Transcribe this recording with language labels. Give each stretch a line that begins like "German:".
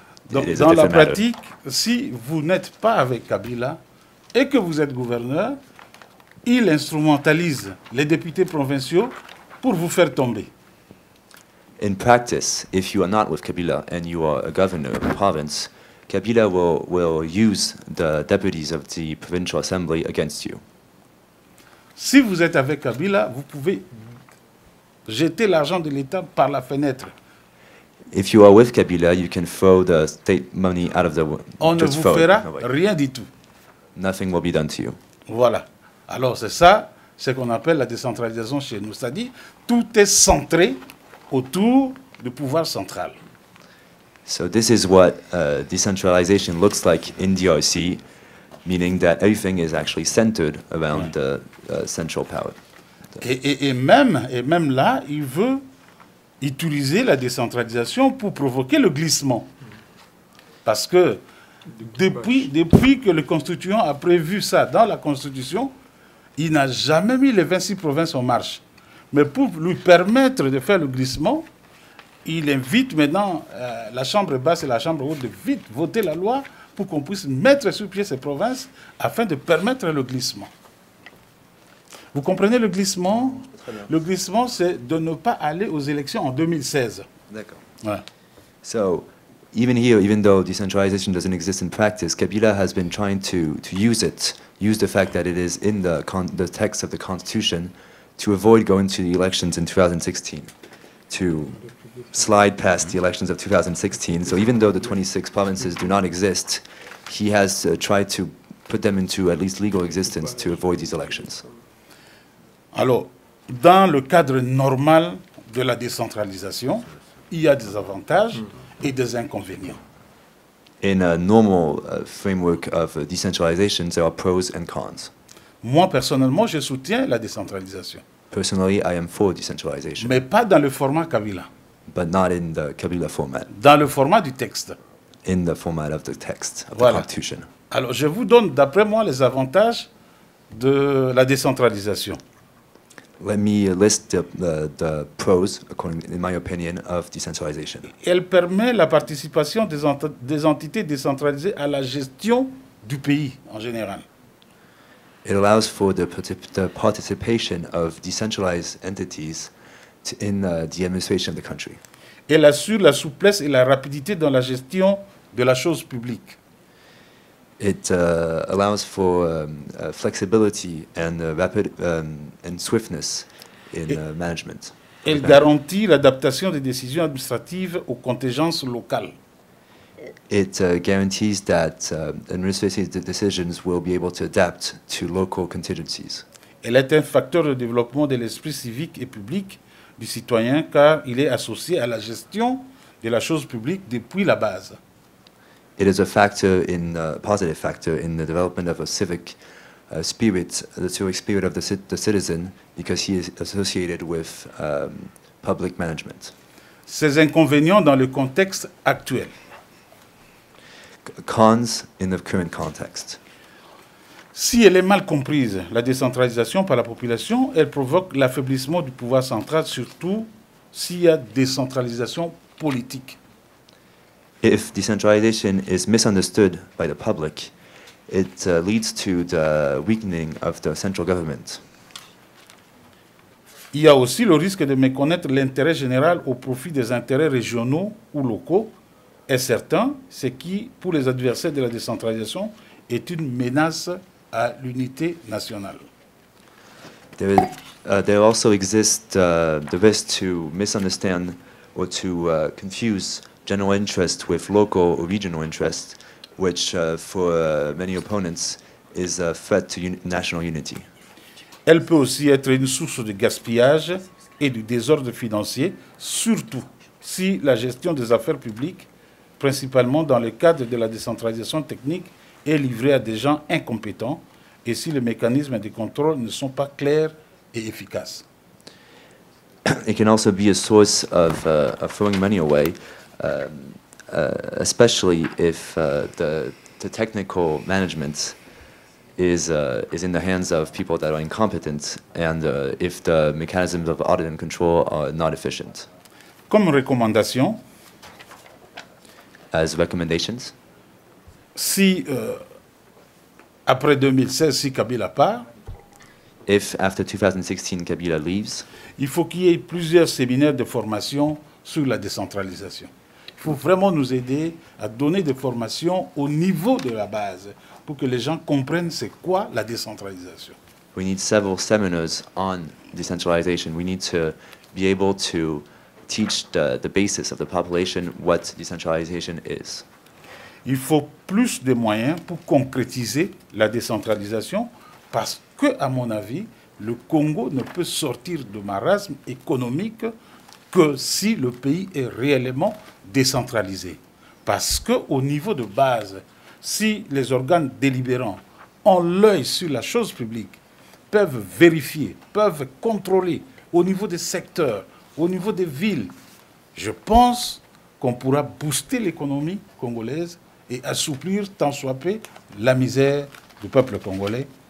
French: Donc, dans la pratique, si vous n'êtes pas avec Kabila et que vous êtes gouverneur, il instrumentalise les députés provinciaux pour vous faire tomber.
English: In practice, if you are not with Kabila and you are a governor of a province, Kabila will use the deputies of the provincial assembly against you.
French: Si vous êtes avec Kabila, vous pouvez jeter l'argent de l'État par la fenêtre.
English: If you are with Kabila, you can throw the state money out of the window.
French: On ne vous fera rien du tout.
English: Nothing will be done to you.
French: Voilà. Alors c'est ça, ce qu'on appelle la décentralisation chez nous. C'est-à-dire, tout est centré autour du pouvoir central.
English: So this is what decentralization looks like in DRC, meaning that everything is actually centered around the central power.
French: Et même là, il veut utiliser la décentralisation pour provoquer le glissement. Parce que depuis que le constituant a prévu ça dans la Constitution, il n'a jamais mis les 26 provinces en marche. Mais pour lui permettre de faire le glissement, il invite maintenant la Chambre basse et la Chambre haute de vite voter la loi pour qu'on puisse mettre sur pied ces provinces afin de permettre le glissement. Vous comprenez le glissement? Le glissement, c'est de ne pas aller aux élections en 2016. D'accord. Voilà.
English: So, even here, even though decentralization doesn't exist in practice, Kabila has been trying to use the fact that it is in the text of the Constitution to avoid going to the elections in 2016, to slide past the elections of 2016. So even though the 26 provinces do not exist, he has tried to put them into at least legal existence to avoid these elections.
French: Alors, dans le cadre normal de la décentralisation, il y a des avantages et des inconvénients.
English: In a normal framework of decentralization, there are pros and cons.
French: Moi, personnellement, je soutiens la décentralisation.
English: Personally, I am for decentralization.
French: Mais pas dans le format Kabila.
English: But not in the Kabila format.
French: Dans le format du texte.
English: In the format of the text of
French: Voilà.
English: the Constitution.
French: Alors, je vous donne, d'après moi, les avantages de la décentralisation.
English: Let me list the pros, in my opinion, of decentralization.
French: Elle permet la participation des entités décentralisées à la gestion du pays en général.
English: It allows for the participation of decentralized entities in the administration of the country.
French: Elle assure la souplesse et la rapidité dans la gestion de la chose publique.
English: It allows for flexibility and rapid and swiftness in management.
French: Elle garantit l'adaptation des décisions administratives aux contingences locales.
English: It guarantees that administrative decisions will be able to adapt to local contingencies.
French: Elle est un facteur de développement de l'esprit civique et public du citoyen car il est associé à la gestion de la chose publique depuis la base.
English: It is a factor positive factor in the development of a civic spirit, the civic spirit of the citizen, because he is associated with public management.
French: Ces inconvénients dans le contexte actuel.
English: Cons in the current context.
French: Si elle est mal comprise, la décentralisation par la population, elle provoque l'affaiblissement du pouvoir central, surtout s'il y a décentralisation politique.
English: If decentralization is misunderstood by the public, it leads to the weakening of the central government.
French: Il y a aussi le risque de méconnaître l'intérêt général au profit des intérêts régionaux ou locaux est certain, ce qui, pour les adversaires de la décentralisation, est une menace à l'unité nationale.
English: There also exists the risk to misunderstand or to confuse general interest with local or regional interest, which for many opponents is a threat to national unity.
French: Elle peut aussi être une source de gaspillage et du désordre financier, surtout si la gestion des affaires publiques, principalement dans le cadre de la décentralisation technique, est livrée à des gens incompétents et si les mécanismes de contrôle ne sont pas clairs et efficaces.
English: It can also be a source of throwing money away, especially if the technical management is in the hands of people that are incompetent and if the mechanisms of audit and control are not efficient.
French: Comme recommandation,
English: as recommendations?
French: Si, après 2016, si Kabila part,
English: If after 2016 Kabila leaves,
French: il faut qu'il y ait plusieurs séminaires de formation sur la décentralisation. Il faut vraiment nous aider à donner des formations au niveau de la base pour que les gens comprennent c'est quoi la décentralisation.
English: we need several seminars on decentralization. We need to be able to teach the basis of the population what decentralization is.
French: Il faut plus de moyens pour concrétiser la décentralisation parce que, à mon avis, le Congo ne peut sortir de marasme économique que si le pays est réellement décentralisé. Parce qu'au niveau de base, si les organes délibérants ont l'œil sur la chose publique, peuvent vérifier, peuvent contrôler au niveau des secteurs, au niveau des villes, je pense qu'on pourra booster l'économie congolaise et assouplir tant soit peu la misère du peuple congolais.